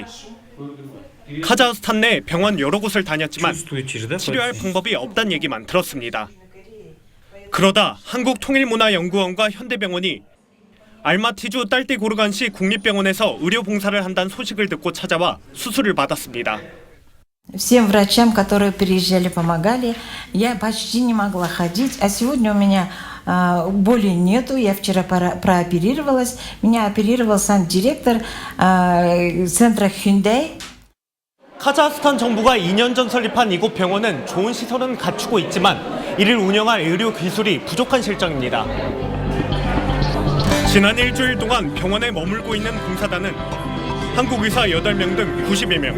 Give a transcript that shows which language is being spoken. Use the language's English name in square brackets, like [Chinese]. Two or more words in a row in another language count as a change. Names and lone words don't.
[Korean] 카자흐스탄 내 병원 여러 곳을 다녔지만 치료할 방법이 없다는 얘기만 들었습니다. 그러다 한국통일문화연구원과 현대병원이 알마티주 딸띠고르간시 국립병원에서 의료봉사를 한다는 소식을 듣고 찾아와 수술을 받았습니다. [Russian] Всем врачам, которые приезжали, помогали. Я почти не могла ходить, а сегодня у меня боли нету. Я вчера прооперировалась. Меня оперировал сам директор центра Hyundai. [Korean] 카자흐스탄 정부가 2년 전 설립한 이곳 병원은 좋은 시설은 갖추고 있지만 이를 운영할 의료 기술이 부족한 실정입니다. 지난 일주일 동안 병원에 머물고 있는 봉사단은 한국의사 8명 등 90여 명.